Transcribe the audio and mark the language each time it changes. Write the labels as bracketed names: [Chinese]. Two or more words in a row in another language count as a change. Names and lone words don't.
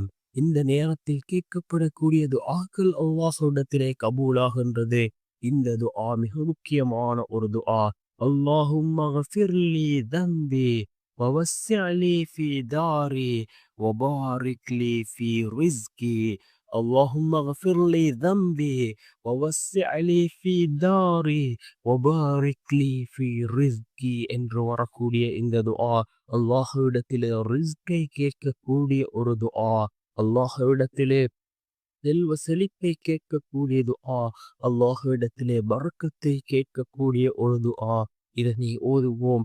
[Tamil] இந்த நேரத்தில் கேட்கப்படக்கூடிய துஆக்கள் அல்லாஹ்விடத்திலே கபூலாகின்றது. இந்த துஆ மிக முக்கியமான ஒரு துஆ. [Arabic] اللهم اغفر لي ذنبي ووسع لي في داري وبارك لي في رزقي. اللهم اغفر لي ذنبي ووسع لي في داري وبارك لي في رزقي [Tamil] என்று வரக்கூடிய இந்த துஆ அல்லாஹ்விடத்திலே ரிஸ்கை கேட்கக்கூடிய ஒரு துஆ. அல்லாஹ்விடத்திலே செல்வ செழிப்பை கேட்கக்கூடிய துஆ. அல்லாஹ்விடத்திலே பரக்கத்தை கேட்கக்கூடிய ஒரு துஆ. இதனை ஓதுவோம்.